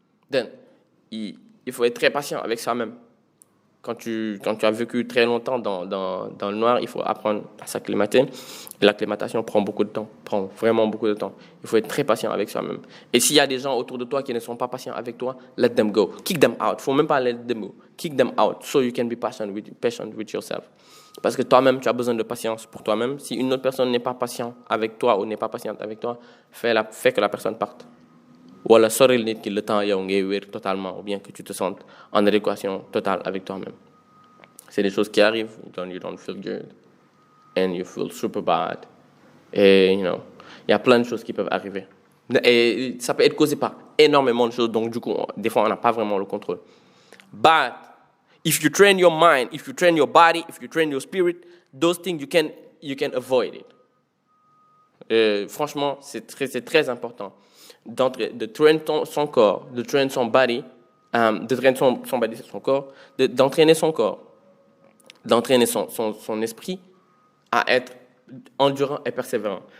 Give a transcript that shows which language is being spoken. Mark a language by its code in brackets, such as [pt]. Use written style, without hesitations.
[en] Then, [fr] il faut être très patient avec soi-même. Quand tu as vécu très longtemps dans le noir, il faut apprendre à s'acclimater. Et l'acclimatation prend beaucoup de temps, prend vraiment beaucoup de temps. Il faut être très patient avec soi-même. Et s'il y a des gens autour de toi qui ne sont pas patients avec toi, [en] let them go. Kick them out. [fr] Il ne faut même pas [en] let them go. Kick them out so you can be patient with yourself. [fr] Parce que toi-même, tu as besoin de patience pour toi-même. Si une autre personne n'est pas patiente avec toi ou n'est pas patiente avec toi, fais que la personne parte. Ou alors, [wo] soril nit ki [fr] le temps [wo] yow ngay wér [fr] totalement ou bien que tu te sentes en adéquation totale avec toi-même. C'est des choses qui arrivent, [en] you don't feel good and you feel super bad. [fr] Et Il y a plein de choses qui peuvent arriver. Et ça peut être causé par énormément de choses, donc du coup, des fois, on n'a pas vraiment le contrôle. [en] But if you train your mind, if you train your body, if you train your spirit, those things you can avoid it. [fr] Franchement, c'est très important de train son corps, de train son body, de train son body, son corps, d'entraîner son corps, d'entraîner son esprit à être endurant et persévérant.